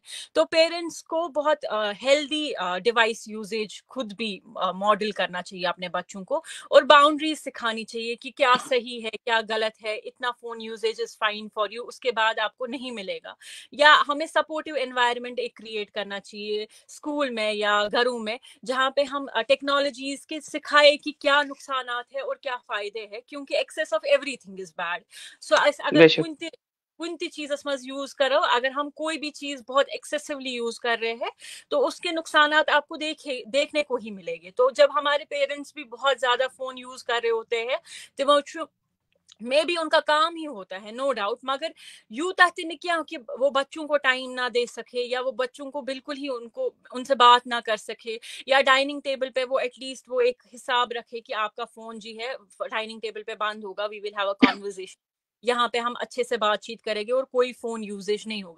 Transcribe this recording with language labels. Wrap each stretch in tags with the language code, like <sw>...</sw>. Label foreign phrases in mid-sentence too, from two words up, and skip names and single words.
<hi>तो पेरेंट्स को बहुत</hi> <en>healthy device usage</en> <hi>खुद भी मॉडल करना चाहिए अपने बच्चों को और बाउंड्रीज़ सिखानी चाहिए कि क्या सही है, क्या गलत है, इतना</hi> <en>phone usage is fine for you,</en> <hi>उसके बाद आपको नहीं मिलेगा। या हमें</hi> <en>supportive environment</en> <hi>एक क्रिएट करना चाहिए स्कूल में या घरों में, जहाँ पे हम टेक्नोलॉजीज़ के सिखाए कि क्या नुकसानात है और क्या फ़ायदे हैं, क्योंकि</hi> <en>excess of everything is bad.</en> <hi>सो अगर बेशक,</hi> <ks>कुन ती चीज़स मज़</ks> <hi>यूज़ करो, अगर हम कोई भी चीज़ बहुत</hi> <en>excessively use</en> <hi>कर रहे हैं, तो उसके नुकसानात आपको देखने को ही मिलेंगे। तो जब हमारे पेरेंट्स भी बहुत ज़्यादा</hi> <en>phone use</en> <hi>कर रहे होते हैं, तो वो</hi> <en>maybe</en> <hi>उनका काम ही होता है,</hi> <en>no doubt,</en> <hi>मगर यूं तहत ने क्या कि वो बच्चों को टाइम ना दे सके या वो बच्चों को बिल्कुल ही उनको उनसे बात ना कर सके, या</hi> <en>dining table</en> <hi>पे वो एटलीस्ट वो एक हिसाब रखे कि आपका फोन जी है डाइनिंग टेबल पे बंद होगा,</hi> <en>we will have a conversation,</en> <hi>यहाँ पे हम अच्छे से बातचीत करेंगे और कोई</hi> <en>phone usage</en> <hi>नहीं होगा।</hi>